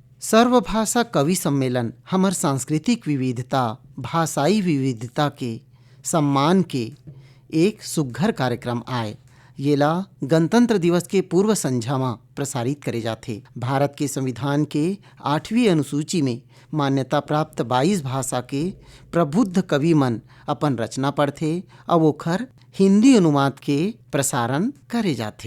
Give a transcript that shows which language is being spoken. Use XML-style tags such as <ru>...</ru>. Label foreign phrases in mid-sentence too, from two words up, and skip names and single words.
<hne>सर्वभाषा कवि सम्मेलन हमर सांस्कृतिक विविधता, भाषाई विविधता के सम्मान के एक सुघ्घर कार्यक्रम आए। येला गणतंत्र दिवस के पूर्व संध्या में प्रसारित करे जाथे। भारत के संविधान के 8वीं अनुसूची में मान्यता प्राप्त 22 भाषा के प्रबुद्ध कवि मन अपन रचना पढ़थे और ओखर हिंदी अनुवाद के प्रसारण करे जाथे।</hne>